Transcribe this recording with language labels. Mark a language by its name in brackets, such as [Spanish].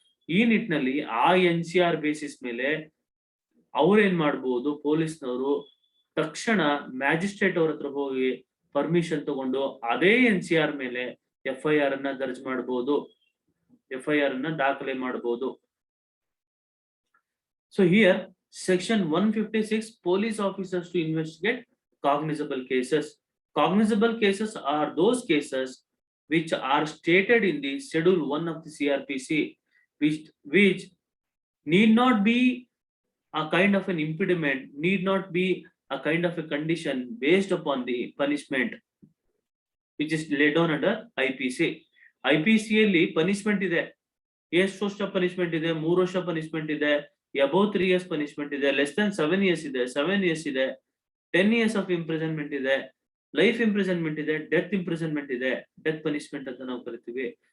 [Kannada] ಈ ನಿಟ್ಟಿನಲ್ಲಿ ಆ NCR ಬೇಸಿಸ್ ಮೇಲೆ ಅವ್ರೇನ್ ಮಾಡ್ಬೋದು, ಪೊಲೀಸ್ನವರು ತಕ್ಷಣ ಮ್ಯಾಜಿಸ್ಟ್ರೇಟ್ ಅವ್ರ ಹತ್ರ ಹೋಗಿ ಪರ್ಮಿಷನ್ ತಗೊಂಡು ಅದೇ NCR ಮೇಲೆ FIR ಅನ್ನ ದರ್ಜ್ ಮಾಡಬಹುದು, FIR ಅನ್ನ ದಾಖಲೆ ಮಾಡಬಹುದು. [English] So here, section 156, police officers to investigate cognizable cases. Cognizable cases are those cases which are stated in the schedule 1 of the CRPC, which need not be a kind of an impediment, need not be a kind of a condition based upon the punishment which is laid down under IPC. [Kannada] IPC ಅಲ್ಲಿ punishment ಇದೆ. ಎಷ್ಟು ವರ್ಷ punishment ಇದೆ? 3 ವರ್ಷ punishment ಇದೆ, [English] above 3 years [Kannada] punishment ಇದೆ, less than 7 years ಇದೆ, 7 years ಇದೆ, [English] 10 years of imprisonment [Kannada] ಇದೆ, ಲೈಫ್ ಇಂಪ್ರಿಸನ್ಮೆಂಟ್ ಇದೆ, ಡೆತ್ ಇಂಪ್ರಿಸನ್ಮೆಂಟ್ ಇದೆ, ಡೆತ್ ಪನಿಷ್ಮೆಂಟ್ ಅಂತ ನಾವು ಕರಿತೀವಿ.